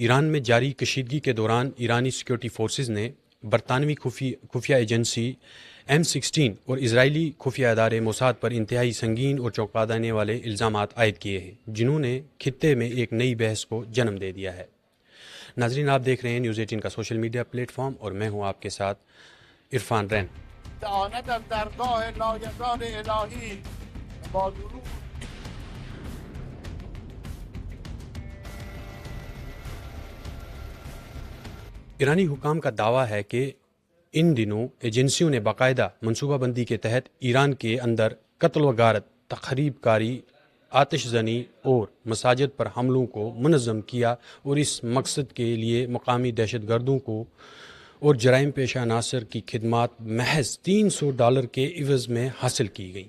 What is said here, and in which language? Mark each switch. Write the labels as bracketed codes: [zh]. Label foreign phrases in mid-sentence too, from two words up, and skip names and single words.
[ur] ایران میں جاری کشیدگی کے دوران ایرانی [en] security forces [ur] نے برطانوی خفیہ ایجنسی M16 اور اسرائیلی خفیہ ادارے موساد پر انتہائی سنگین اور چونکا دینے والے الزامات عائد کیے ہیں، جنہوں نے خطے میں ایک نئی بحث کو جنم دے دیا ہے. ناظرین، آپ دیکھ رہے ہیں نیوز 18 کا [en] social media platform [ur] اور میں ہوں آپ کے ساتھ عرفان رین. [fa] در درگاه لایزال الهی با درود [ur] ایرانی حکام کا دعویٰ ہے کہ ان دنوں ایجنسیوں نے باقاعدہ منصوبہ بندی کے تحت ایران کے اندر قتل و غارت، تخریب کاری، آتش زنی اور مساجد پر حملوں کو منظم کیا اور اس مقصد کے لیے مقامی دہشت گردوں کو اور جرائم پیشہ عناصر کی خدمات محض $300 کے عوض میں حاصل کی گئی.